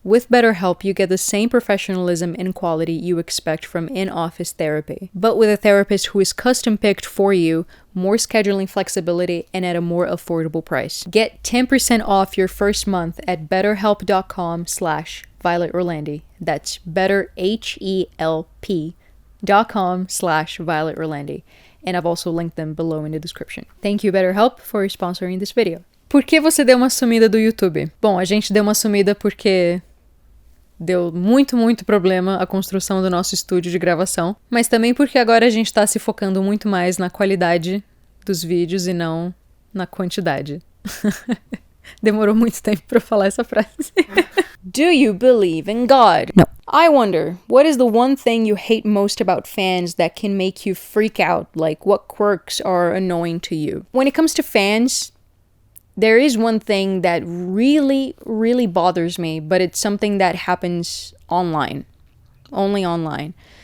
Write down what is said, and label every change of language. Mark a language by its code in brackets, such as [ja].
[en] With BetterHelp, you get the same professionalism and quality you expect from in-office therapy, but with a therapist who is custom-picked for you, more scheduling flexibility, and at a more affordable price. Get 10% off your first month at betterhelp.com/Violet Orlandi. That's betterhelp.com/Violet Orlandi. And I've also linked them below in the description. Thank you, BetterHelp, for sponsoring this video. [pt] Por que você deu uma sumida do YouTube? Bom, a gente deu uma sumida porque deu muito problema a construção do nosso estúdio de gravação, mas também porque agora a gente tá se focando muito mais na qualidade dos vídeos e não na quantidade. Demorou muito tempo pra falar essa frase. [en] Do you believe in God? No. I wonder, what is the one thing you hate most about fans that can make you freak out? Like, what quirks are annoying to you? When it comes to fans, there is one thing that really bothers me, but it's something that happens online. Only online.